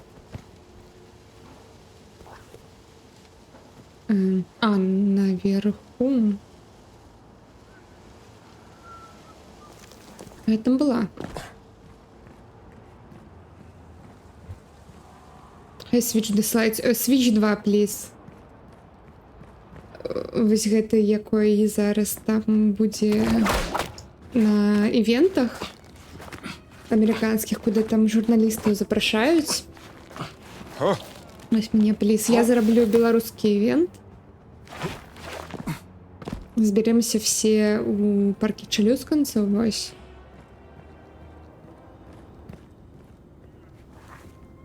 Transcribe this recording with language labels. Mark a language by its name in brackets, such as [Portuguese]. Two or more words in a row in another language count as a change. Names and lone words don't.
[Belarusian] А, наверху. Я там была. [English] Switch the slides. Switch 2, please. [Belarusian] Вось гэта якое зараз там будзе на івентах амерыканскіх, куды там журналістаў запрашаюць. Вось мне, плиз. Я зараблю беларускі івент. Зберемся все у парке Челюсканцаў, вось.